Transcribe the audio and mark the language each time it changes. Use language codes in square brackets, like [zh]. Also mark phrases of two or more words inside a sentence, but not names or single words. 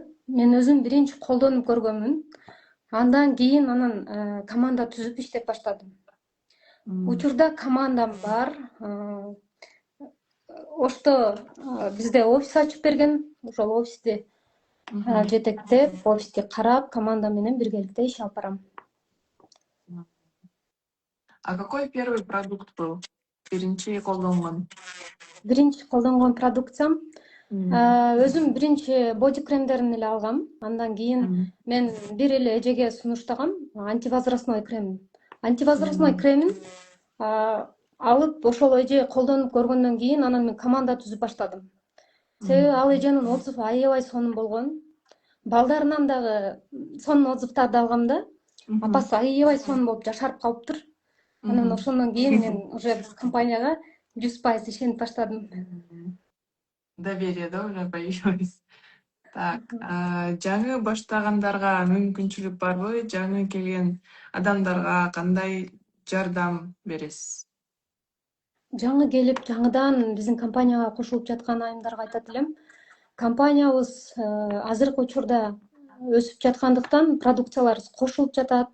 [ky] Мен өзүм биринчи колдонуп көргөнмүн. Андан кийин команда түзүп иштеп баштадым. Учурда командам бар. Ошто бизде офис ачып берген. Ошол офисти жетектеп, офисти карап, команда менен биргеликте иш алып барам. [ru] А какой первый продукт был? [ky] Биринчи колдонгон? Биринчи колдонгон продукциям өзүм биринчи боди кремдерин эле алгам. Андан кийин мен бир эле эжеге сунуштагам [ru] антивозрастной крем. [ky] Антивозрастной кремин алып ошол эже колдонуп көргөндөн кийин анан мен команда түзүп баштадым. Себеби ал эженин отзывы аябай сонун болгон. Балдарынан дагы сонун отзывдарды алгам да. Апасы аябай сонун болуп жашарып калыптыр. Анан ошондон кийин мен уже компанияга 100% ишенип баштадым. [ru] Доверие, да, уже появилось. Так, [ky] жаңы баштагандарга мүмкүнчүлүк барбы? Жаңы келген адамдарга кандай жардам бересиз? Жаңы келип, жаңыдан биздин компанияга кошулуп жаткан айымдарга айтат элем. Компаниябыз азыркы учурда өсүп жаткандыктан продукцияларыбыз кошулуп жатат.